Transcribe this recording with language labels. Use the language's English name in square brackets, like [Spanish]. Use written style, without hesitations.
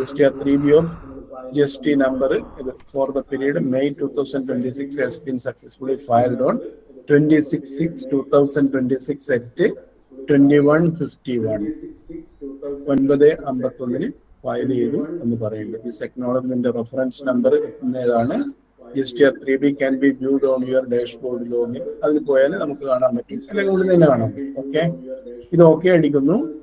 [English] GSTR3B of GST number for the period May 2026 has been successfully filed on 26/6/2026 at 21:51 9:51 [Malayalam] file ചെയ്തു എന്ന് പറയുന്നത്. [English] This acknowledgement reference number എന്നതാണ്. GSTR3B can be viewed on your dashboard login. [Malayalam] അതിൽ പോയാൽ നമുക്ക് കാണാൻ പറ്റും, അല്ലെങ്കിൽ ഉള്ളിൽ തന്നെ കാണാൻ പറ്റും. ഓക്കെ, ഇത് ഓക്കെ അടിക്കുന്നു.